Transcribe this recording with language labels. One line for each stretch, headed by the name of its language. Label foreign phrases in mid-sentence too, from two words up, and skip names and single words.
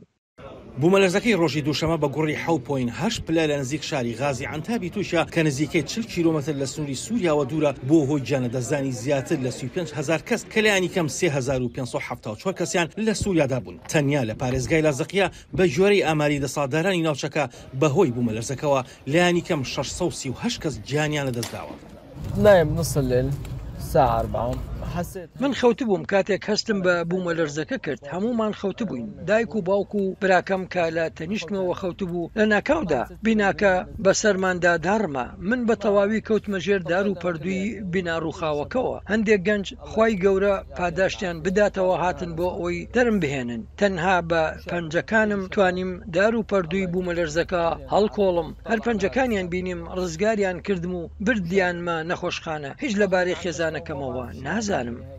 Central Kurdish: بوومەلەرزەکەی ڕۆژی دووشەمە بە گوڕی 7.8 پلە لە نزیک شاری غازی عەنتابی تووشە کە نزیکەی 40 کیلۆمەتر لە سنووری سووریاوە دوورە بۆ هۆی گیانەدەستدانی زیاتر لە 35,000 کەس کە لایەنی کەم 3574 کەسیان لە سووریادا بوون تەنیا لە پارێزگای لازقیە بە ژێرەی ئاماری دەسەڵاتدارانی ناوچەکە بەهۆی بوومەلەرزەکەەوە لایەنی کەم 638 کەس گیانیان لەدەستداوە.
Arabic: نايم نص الليل الساعة 4
Central Kurdish: من خەوت بووم کاتێک هەستم بە بوومەلەرزەکە کرد هەمومان خەوت بووین دایک و باوک و براکەم کە لە تەنیشتمەوە خەوت بوو لە ناکاودا بیناکە بەسەرماندا داڕمە من بە تەواوی کەوتمە ژێر دار و پەردووی بینا ڕووخاوەکەەوە هەندێک گەنج خوای گەورە پاداشتیان بداتەوە هاتن بۆ ئەوەی دەرم بهێنن تەنها بە پەنجەکانم توانیم دار و پەردووی بوومەلەرزەکە هەڵکۆڵم هەر پەنجەکانیان بینیم ڕزگاریان کردم و بردیانمە نەخۆشخانە هیچ لەبارەی خێزانەکەمەوە نازانم.